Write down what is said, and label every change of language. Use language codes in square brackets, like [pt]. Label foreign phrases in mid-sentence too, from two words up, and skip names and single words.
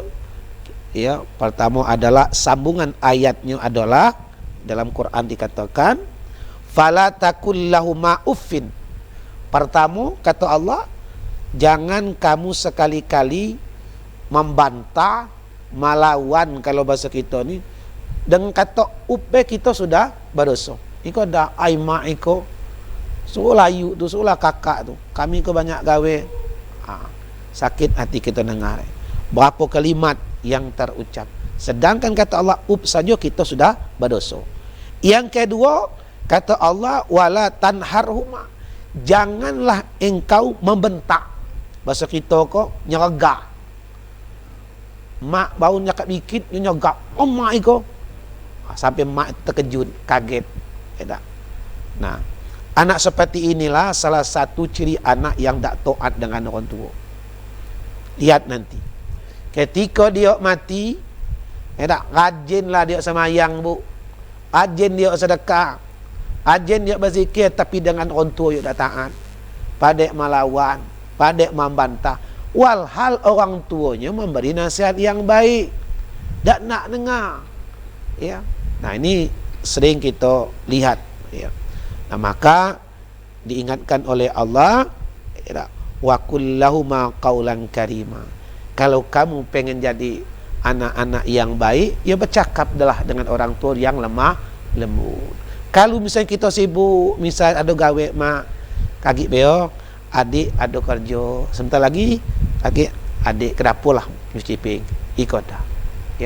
[id] Ya, pertama adalah sambungan ayatnya adalah dalam Quran dikatakan [ar] fala takul lahuma uffin. [id] Pertama kata Allah, jangan kamu sekali-kali membantah, melawan, kalau bahasa kita ni dengan kata uppe kita sudah berdosa. [min] Iko dah ai mak iko suruh layu tu, suruh kakak tu, kami ko banyak gawe. [id] Sakit hati kita dengar. Berapa kalimat yang terucap, sedangkan kata Allah up saja kita sudah berdosa. Yang kedua kata Allah [ar] wala tanharhuma, [id] janganlah engkau membentak. [min] Bahasa kita kok nyergak. Mak baru nyakap dikit nyergak, oh mak iko, sampai mak terkejut, kaget. [id] Ya tak? Nah, anak seperti inilah salah satu ciri anak yang tak taat dengan orang tua. Lihat nanti ketika dia mati, rajinlah dia semayang bu, rajin dia sedekah, rajin dia berzikir, tapi dengan orang tua dia tak taat, padek melawan, padek membantah. Walhal orang tuanya memberi nasihat yang baik, tak nak dengar, ya. Nah, ini sering kita lihat, ya. Nah, maka diingatkan oleh Allah, ya, [ar] wa kullahuma qaulan karima. [id] Kalau kamu pengen jadi anak-anak yang baik, ya bercakaplah dengan orang tua yang lemah lembut. Kalau misalnya kita sibuk, misal ada gawe mak kaki beo, adik ada kerja, sebentar lagi adik ke dapur lah nyuci piring, ikut dah, ya.